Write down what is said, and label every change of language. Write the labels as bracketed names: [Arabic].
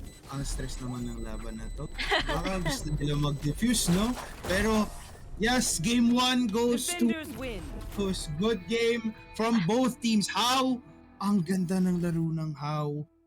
[Filipino] Ang stress naman ng laban na to. Baka gusto nila mag-diffuse, no? [English] Pero, yes, game 1 goes to good game from both teams. [Filipino] HAU, ang ganda ng laro ng HAU.